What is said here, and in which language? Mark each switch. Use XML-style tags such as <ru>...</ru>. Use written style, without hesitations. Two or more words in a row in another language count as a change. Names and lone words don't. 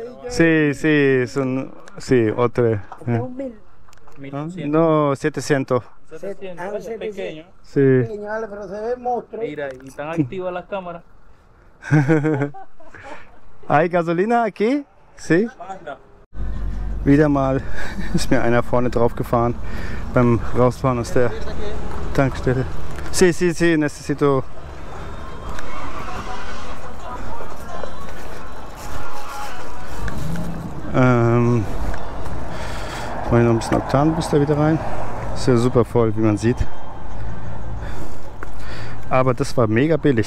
<es>Sí, sí, son. Sí, otro. Es un mil. No, 700. 700, es pequeño. Sí. Pequeño, vale, pero se ve monstruo. Mira, y están activas las cámaras. ¿Hay gasolina aquí? Sí. Manda.</es> <de>Wieder mal ist mir einer vorne drauf gefahren beim Rausfahren aus der Tankstelle.</de> <es>Sí, sí, sí, necesito.</es> <de>Mal noch ein bisschen Oktanbooster wieder rein. Ist ja super voll, wie man sieht. Aber das war mega billig.</de>